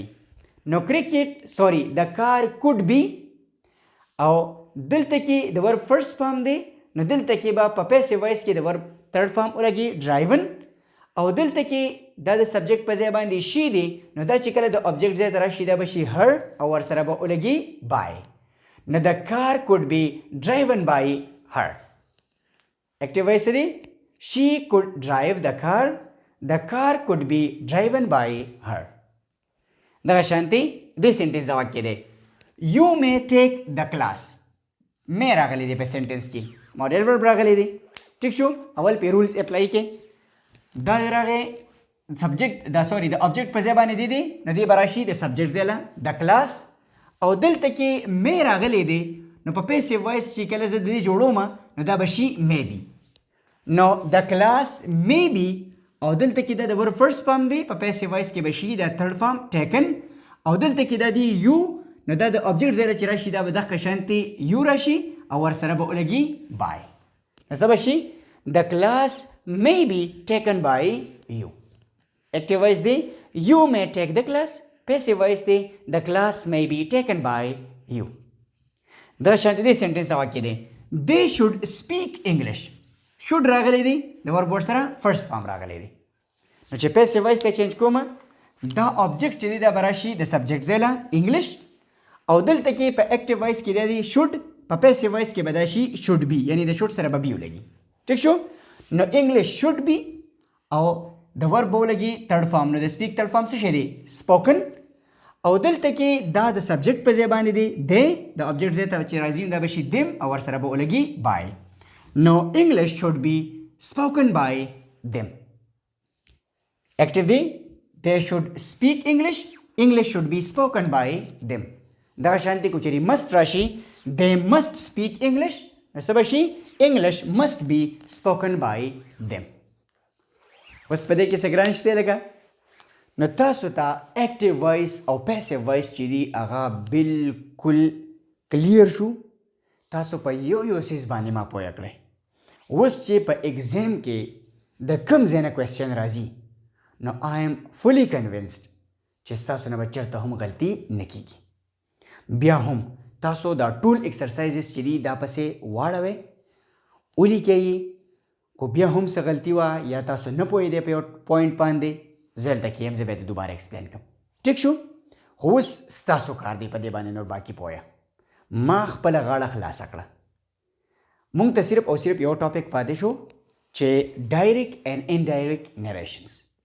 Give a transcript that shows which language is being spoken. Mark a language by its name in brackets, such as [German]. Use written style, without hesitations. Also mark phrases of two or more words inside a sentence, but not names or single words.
[Pashto] نو کرکټ سوري د [English] car could be, [Pashto] او دلته کې د [English] verb first form [Pashto] دی نو دلته کې به په [English] passive voice [Pashto] کې د [English] verb third form [Pashto] ولګي ډرایون، او دلته کې دا د سبجیکټ په ځای باندې شي دی نو دا چې کله د اوبجیکټ ځای ته راشي دا به شي هر او ورسره به ولګي بای. نو د [English] car could be driven by her. active voice دی she could drive the car could be driven by her. [Pashto] دغه شانتي د سنټنس دا واقع دی [English] you may take the class [Pashto] مې راغلی دی په سنټنس کې [English] modal verb [Pashto] راغلی دی ټیک شو اول په [English] rules apply [Pashto] کې دا راغی سبجیکټ دا سوري د object په ځای باندې دی نو دی براشي د سبجیکټ ځای له د کلاس او دلته کې مې راغلی دی نو په [English] passive voice [Pashto] چې کله زه د دې جوړوم نو دا به شي maybe نو د کلاس maybe او دلته کې د [English] verb first form [Pashto] دی په [English] passive voice [Pashto] کې به شي د [English] third form taken [Pashto] او دلته کې د دی یو نو دا د object ځای چې راشي دا به دغه شانتي یو راشي او ور سره به [English] ولګي by [Pashto] نو څه به شي [English] the class may be taken by you active voice دی you may take the class passive voice دی the class may be taken by you [Pashto] دا شانتي دی سنټنس دا واقع دی [English] they should speak English [Pashto] should راغلی دی د [English] verb word [Pashto] سره [English] first form [Pashto] راغلی دی نو چې [English] passive voice [Pashto] ته چینج کوم دا object چې دی دا براشي د سبجیکټ ځای له انګلیش او دلته کې په [English] active voice [Pashto] کې دی should په [English] passive voice [Pashto] کې به دا شي [English] should be [Pashto] یعنی د should سره به be ولګي ټیک شو نو [English] English should be [Pashto] او د ورب ولګي [English] third form [Pashto] نو د [English] speak third form [Pashto] څه شي دی spoken او دلته کې دا د سبجیکټ په ځای باندې دی د object ځای ته چې راځي دا به شي them او ور سره به ولګي [English] by No, English should be spoken by them. Active دی they should speak English. English should be spoken by them. [Pashto] دا شانتی کو چری must راشي [English] they must speak English. [Pashto] څه بشي [English] English must be spoken by them. [Pashto] اوس په دې کې څه ګران شته لګا نو تاسو ته [English] active voice [Pashto] او [English] passive voice [Pashto] چې دی هغه بالکل کلیر شو تاسو په یو سیز باندې ما پوهه کړئ اوس چې په ایگزام کې د کوم ځای نه کوېسچن راځي نو [English] I am fully convinced [Pashto] چې ستاسو نه به چېرته هم غلطي نه کیږي بیا هم تاسو دا ټول ایکسرسایزز چې دي دا پسې واړوئ ولیکئ یې کو بیا هم څه غلطي وه یا تاسو نه پوهېدئ په یو پوینټ باندې زه دلته کې یم زه بیا دوباره ایکسپلین کوم ټیک شو خو اوس ستاسو کار دی په دې باندې نور باقي پوهه ما خپله غاړه خلاصه کړه مونږ ته صرف او صرف یو ټاپک پاتې شو چې [English] direct and indirect narrations